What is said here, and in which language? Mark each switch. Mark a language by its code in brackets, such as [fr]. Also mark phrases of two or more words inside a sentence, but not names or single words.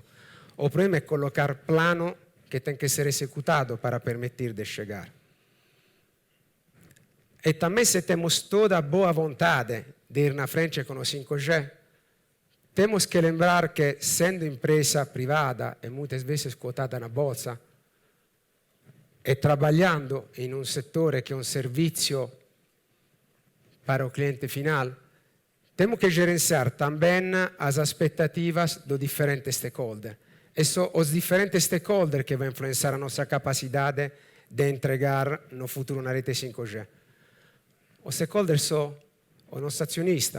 [pt] O problema é colocar plano que tem que ser executado para permitir de chegar. E também se temos toda a boa vontade de ir na frente com o 5G, temos que lembrar que, sendo empresa privada e muitas vezes quotada na bolsa, e trabalhando [it] in un settore che è un servizio [pt] para o cliente final, temos que gerenciar também as expectativas dos diferentes stakeholders. E são os diferentes stakeholders que vão influenciar a nossa capacidade de entregar no futuro uma rete 5G. Os stakeholders são o nosso acionista.